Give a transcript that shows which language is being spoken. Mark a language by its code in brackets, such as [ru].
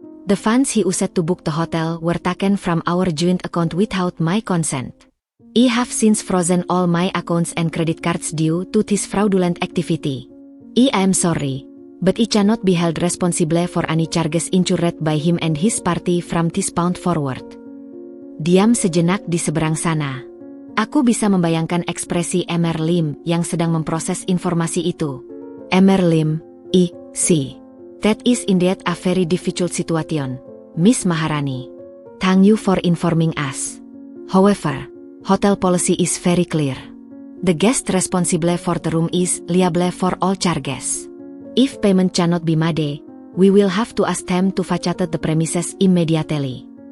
[en] The funds he used to book the hotel were taken from our joint account without my consent. I have since frozen all my accounts and credit cards due to this fraudulent activity. I am sorry, but I cannot be held responsible for any charges incurred by him and his party from this point forward. [id] Diam sejenak di seberang sana. Aku bisa membayangkan ekspresi Emer Lim yang sedang memproses informasi itu. [en] Emer Lim, I see. That is indeed a very difficult situation, Miss Maharani. Thank you for informing us. However, hotel policy is very clear. The guest responsible for the room is liable for all charges. If payment cannot be made, we will have to ask them to vacate the premises immediately.